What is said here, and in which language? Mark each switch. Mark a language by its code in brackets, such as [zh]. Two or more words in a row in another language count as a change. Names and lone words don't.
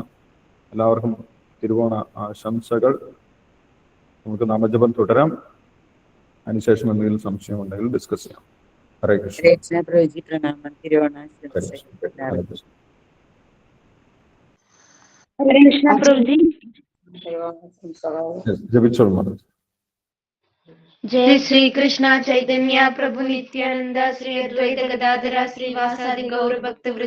[ml] എല്ലാവർക്കും തിരുവോണ ആശംസകൾ. നമുക്ക് നാമജപം തുടരാം. അതിനുശേഷം എന്തെങ്കിലും സംശയം ഉണ്ടെങ്കിൽ ഡിസ്കസ് ചെയ്യാം. ഹരേ കൃഷ്ണ. ജപിച്ചോളൂ. [sa] जय श्री कृष्ण चैतन्य प्रभु नित्यानंद श्री अद्वैत गदाधर श्रीवासादि गौर भक्त वृंद